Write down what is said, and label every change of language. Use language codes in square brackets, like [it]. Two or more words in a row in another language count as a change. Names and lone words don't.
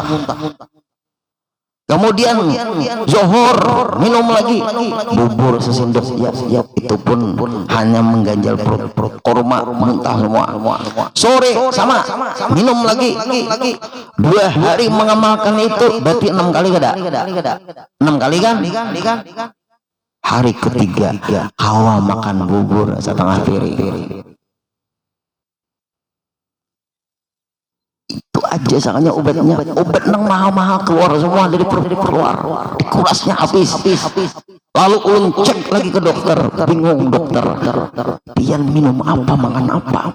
[id] Kemudian zohor minum lagi bubur sesendok, ya itu pun hanya mengganjal perut, korma muntah semua. Sore sama minum lagi 2 hari mengamalkan itu berarti 6 kali kada 6 kali kan. Hari ketiga Hawa makan bubur setengah piring. Itu aja sangatnya obatnya, obat nang mahal-mahal keluar semua dari perut, keluar dikurasnya habis. Lalu ulun cek lagi ke dokter, bingung dokter, pian minum apa, makan apa.